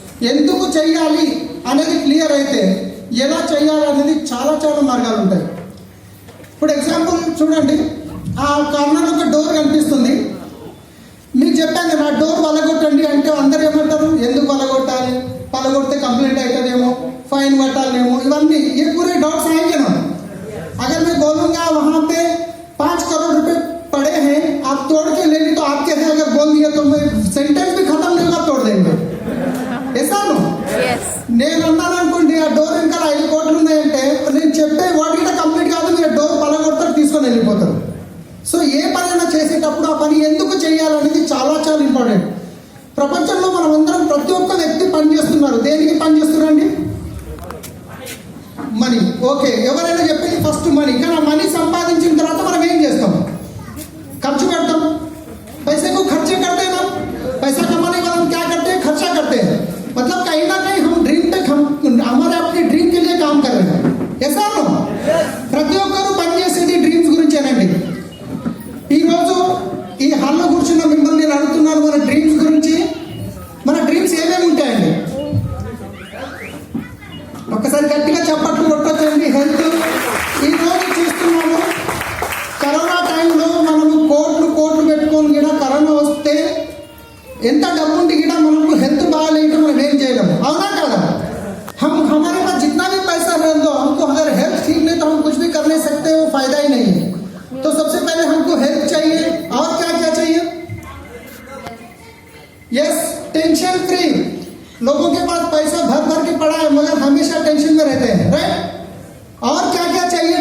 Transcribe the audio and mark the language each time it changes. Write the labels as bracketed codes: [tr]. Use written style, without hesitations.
[te] ఎందుకు చేయాలి అనేది క్లియర్ అయితే ఎలా చేయాలి అనేది చాలా చాలా మార్గాలు ఉంటాయి. ఇప్పుడు ఎగ్జాంపుల్ చూడండి, ఆ కార్నర్ ఒక డోర్ కనిపిస్తుంది. మీకు చెప్పాను నా డోర్ వలగొట్టండి అంటే అందరు ఏమంటారు, ఎందుకు వలగొట్టాలి, పలగొడితే కంప్లైంట్ అవుతుందేమో, फाइन कटालेमो, इवన్నీ [hi] ये पूरे डाउट्स आएंगे ना. अगर मैं बोलूंगा वहां पे 5 करोड़ रुपए पड़े हैं, आप तोड़ के ले ली तो आपके हैं, अगर बोल दिया तो मैं सेंटेंस भी खत्म नहीं होगा, तोड़ देंगे. ऐसा नो [te] నేను అన్నాను అనుకోండి, ఆ డోర్ ఇంకా 5 కోట్లు ఉన్నాయంటే నేను చెప్పే వాటికి కంప్లీట్ కాదు, మీరు డోర్ పలగొడతారు, తీసుకొని వెళ్ళిపోతారు. సో ఏ పనైనా చేసేటప్పుడు ఆ పని ఎందుకు చేయాలనేది చాలా చాలా ఇంపార్టెంట్. ప్రపంచంలో మనం అందరం ప్రతి ఒక్క వ్యక్తి పని చేస్తున్నారు. దేనికి పని చేస్తున్నారండి? మనీ. ఓకే, ఎవరైనా చెప్పేది ఫస్ట్ మనీ. కానీ ఆ మనీ సంపాదించిన తర్వాత మనం ఏం చేస్తాం? ఖర్చు పెడతాం. [hi] पैसे को खर्चे करते हैं ना, पैसा कमाने का हम क्या करते हैं? खर्चा करते हैं. मतलब कहीं ना कहीं हम ड्रीम तक हम हमारे अपने ड्रीम के लिए काम कर रहे हैं. ऐसा नो [te] ప్రతి ఒక్కరు పనిచేసేది డ్రీమ్స్ గురించేనండి. ఈరోజు ఈ హాల్లో కూర్చున్న మిమ్మల్ని నేను అడుగుతున్నాను, మన డ్రీమ్స్ గురించి. మన డ్రీమ్స్ ఏమేమి ఉంటాయండి? ఒక్కసారి గట్టిగా చప్పట్లు కొట్టొచ్చండి. హెల్త్ ఈ రోజు చూస్తున్నాము, కరోనా టైంలో మనము కోట్లు పెట్టుకొని కూడా కరోనా వస్తే ఎంత డబ్బు ఉండి కూడా మనకు హెల్త్ బాగాలేక మనం ఏం చేయలేము, అవునా కదా? [hi] हम हमारे पास जितना भी पैसा है तो हमको अगर हेल्थ ठीक नहीं तो हम कुछ भी कर नहीं सकते, वो फायदा ही नहीं है. तो सबसे पहले हमको हेल्थ चाहिए. और क्या क्या चाहिए? Yes, tension free. लोगों के पास पैसा भर के पड़ा है मगर हमेशा टेंशन में रहते हैं, राइट? और क्या क्या चाहिए?